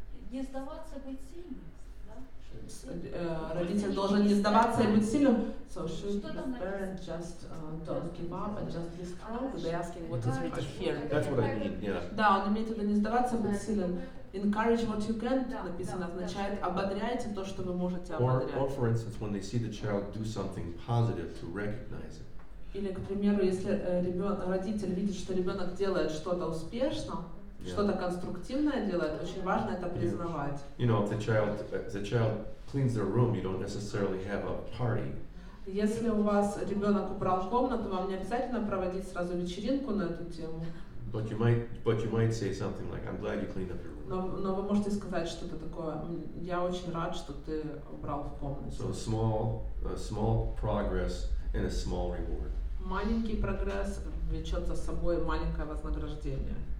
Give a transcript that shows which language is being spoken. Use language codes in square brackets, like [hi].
[ru] Не сдаваться, быть сильным, да? Родитель должен не сдаваться и быть сильным. [en] So should the parent just don't give up and just be strong? They're asking what is written here. That's what I mean, yeah. [ru] Да, он имеет в виду не сдаваться, быть сильным. [en] Encourage what you can [ru] написано означает ободряйте то, что вы можете [en] Or [ru] ободрять. [en] for instance, when they see the child do something positive, to recognize it. [ru] Или, к примеру, если родитель видит, что ребенок делает что-то успешно, что-то конструктивное делает, очень важно это признавать. [en] You know, if the child cleans their room, you don't necessarily have a party. [ru] Если у вас ребенок убрал комнату, вам не обязательно проводить сразу вечеринку на эту тему. [en] But you might say something like, "I'm glad you cleaned up your room." [ru] Но вы можете сказать что-то такое. Я очень рад, что ты убрал в комнате. [en] So small progress and a small reward. [ru] Маленький прогресс влечет за собой маленькое вознаграждение.